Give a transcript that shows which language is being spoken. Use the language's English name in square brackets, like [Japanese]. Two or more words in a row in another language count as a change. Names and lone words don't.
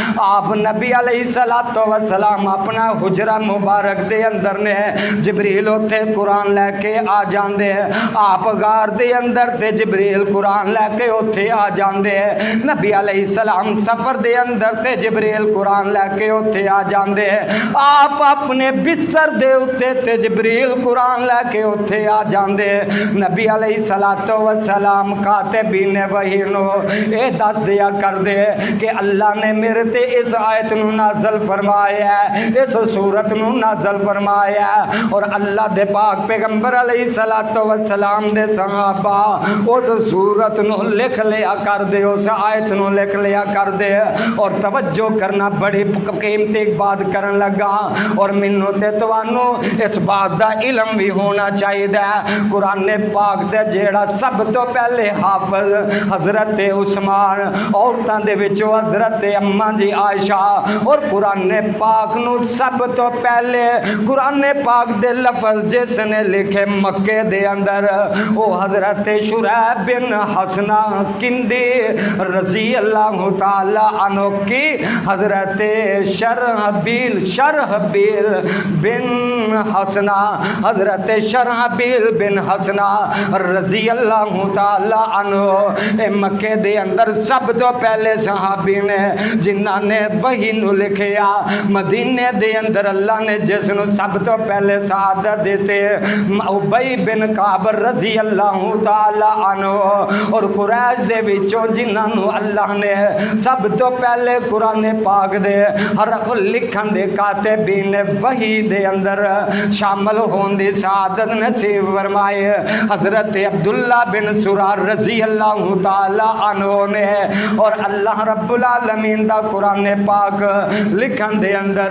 [Punjabi] آپ نبی علیہ السلام اپنا حجرہ مبارک دے اندر نے جبریل اتھے قرآن لے کے آ جاندے، آپ غار دے اندر تے جبریل قرآن لے کے اتھے آ جاندے۔ نبی علیہ السلام سفر دے اندر تے جبریل قرآن لے کے اتھے آ جاندے، آپ اپنے بستر دے اتھے تے جبریل قرآن لے کے اتھے آ جاندے۔ نبی علیہ السلام کاتبین وحی نو اے دس دیا کر دے کہ اللہ نے میرے تے اس آیت نو نازل فرمایا ہے، اس صورت نو نازل فرمایا ہے۔ اور اللہ دے پاک پیغمبر علیہ السلام دے صحابہ اس صورت نو لکھ لیا کر دے، اس آیت نو لکھ لیا کر دے۔ اور توجہ کرنا بڑی قیمتی بات کرن لگا، اور منو تے توانو اس بات دا علم بھی ہونا چاہیے۔ قرآن پاک دے جیڑا سب تو پہلے حافظ حضرت عثمان، عورتاں دے وچوں حضرت اماں جی عائشہ، اور قرآن پاک نو سب تو پہلے قرآن پاک دے لفظ جس نے لکھے مکے دے اندر وہ حضرت شریح بن حسنہ کندی رضی اللہ تعالی عنہ کی حضرت شرحبیل بن حسنہ حضرت شرحبیل بن حسنہ رضی اللہ تعالی عنہ مکے دے اندر سب تو پہلے صحابی نے جنہاں نے وحی نو لکھیا مدینے دے اندر اللہ نے جس نو سب تو پہلے سعادت دیتے ابی بن کعب رضی اللہ تعالی عنہ اور قریش دے وچوں جنہاں نو اللہ نے سب تو پہلے قرآن پاک دے حرف لکھن دے کاتبین وحی دے اندر شامل ہون دی سعادت نصیب فرمائے حضرت عبداللہ بن سرار رضی اللہ تعالی عنہ نے اور اللہ رب العالمین دا قرآن پاک لکھن دے اندر